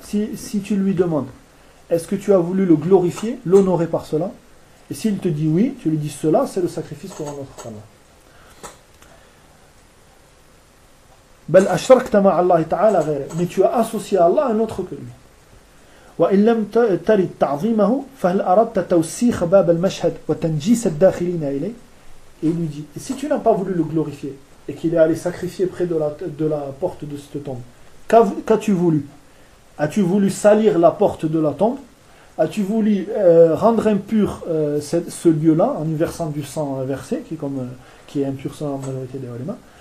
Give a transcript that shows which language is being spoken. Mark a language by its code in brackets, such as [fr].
[fr] Si tu lui demandes, est-ce que tu as voulu le glorifier, l'honorer par cela? Et s'il te dit oui, tu lui dis cela, c'est le sacrifice pour un autre Allah. [ar] بل أشركت مع الله تعالى غيره. [fr] Mais tu as associé à Allah un autre que lui. [ar] وإن لم ترد تعظيمه فهل أردت توسيخ باب المشهد وتنجيس الداخلين إليه. [fr] Et il lui dit, et si tu n'as pas voulu le glorifier et qu'il est allé sacrifier près de la porte de cette tombe, qu'as-tu voulu? As-tu voulu salir la porte de la tombe? As-tu voulu rendre impur ce lieu-là en y versant du sang versé, qui est impur selon la majorité des ulémas?